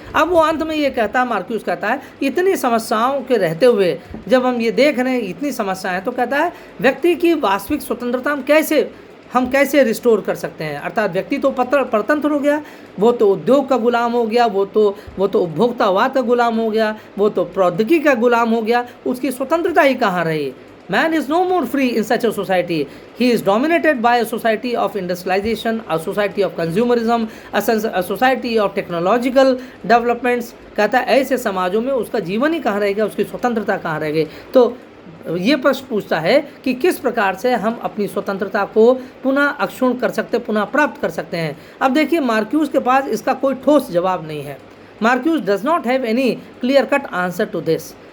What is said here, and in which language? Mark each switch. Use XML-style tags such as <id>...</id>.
<hi>अब वो अंत में ये कहता है, मार्क्यूस कहता है, इतनी समस्याओं के रहते हुए जब हम ये देख रहे हैं इतनी समस्याएं, तो कहता है व्यक्ति की वास्तविक स्वतंत्रता हम कैसे रिस्टोर कर सकते हैं। अर्थात व्यक्ति तो परतंत्र हो गया, वो तो उद्योग का गुलाम हो गया, वो तो उपभोक्तावाद का गुलाम हो गया, वो तो प्रौद्योगिकी का गुलाम हो गया, उसकी स्वतंत्रता ही कहाँ रही।</hi> <en>Man is no more free in such a society. He is dominated by a society of industrialization, a society of consumerism, a society of technological developments.</en> <hi>कहता है ऐसे समाजों में उसका जीवन ही कहाँ रहेगा, उसकी स्वतंत्रता कहाँ रहेगी। तो ये प्रश्न पूछता है कि किस प्रकार से हम अपनी स्वतंत्रता को पुनः अक्षुण्ण कर सकते, पुनः प्राप्त कर सकते हैं। अब देखिए मार्क्यूस के पास इसका कोई ठोस जवाब नहीं है।</hi> <en>Marcuse does not have any clear cut answer to this.</en>